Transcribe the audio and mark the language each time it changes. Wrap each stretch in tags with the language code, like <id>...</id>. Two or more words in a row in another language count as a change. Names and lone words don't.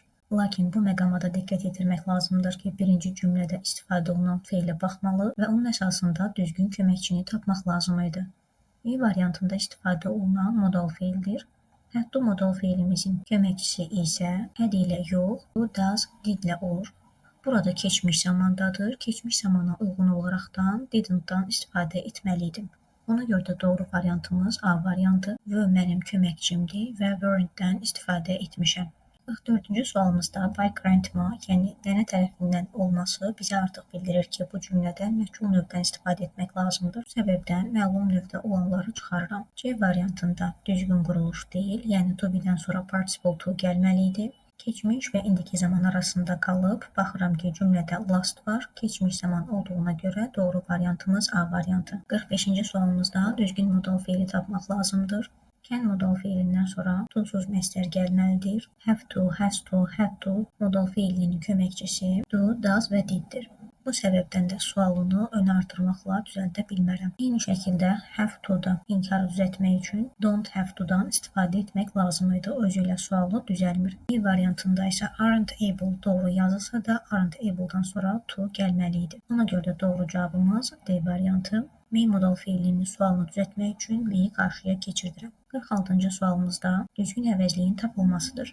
<az>Lakin bu məqama da diqqət yetirmək lazımdır ki, birinci cümlədə istifadə olunan feilə baxmalı və onun əsasında düzgün köməkçini tapmaq lazım idi. E variantında istifadə olunan modal feildir. Hətta modal feilimizin köməkçisi isə had ilə yox,</az> <en>do, does, did</en> <az>ilə olur. Burada keçmiş zamandadır. Keçmiş zamana uyğun olaraqdan didn't-dan istifadə etməliydim. Ona görə də doğru variantımız A variantı və mənim köməkçimdir və weren't-dən istifadə etmişəm. 44-cü sualımızda</az> <en>by grandma,</en> <az>yəni nənə tərəfindən olması bizə artıq bildirir ki, bu cümlədə məhcul növdən istifadə etmək lazımdır. Bu səbəbdən məlum növdə olanları çıxarıram. C variantında düzgün quruluş deyil, yəni</az> <en>to be-</en> <az>dən sonra</az> <en>participle to</en> <az>gəlməli idi. Keçmiş və indiki zaman arasında qalıb, baxıram ki, cümlədə last var. Keçmiş zaman olduğuna görə doğru variantımız A variantı. 45-ci sualımızda düzgün modal feili tapmaq lazımdır. Can modal feilindən sonra to-suz məsdər gəlməlidir.</az> <en>Have to, has to, had to</en> <az>modal feilinin köməkçisi</az> <en>do, does</en> <az>və diddir. Bu səbəbdən də sualını ön artırmaqla düzəldə bilmərəm. Eyni şəkildə</az> <en>have to-</en> <az>da inkarı düzəltmək üçün</az> <en>don't have to-</en> <az>dan istifadə etmək lazım idi. Özü ilə sualı düzəlmir. B variantında isə</az> <en>aren't able</en> <az>doğru yazılsa da</az> <en>aren't able-</en> <az>dan sonra to gəlməli idi. Ona görə də doğru cavabımız D variantı. Main modal feilinin sualını düzəltmək üçün B-yi qarşıya keçirdirəm. 46-cı sualımızda düzgün əvəzliyin tapılmasıdır.</az>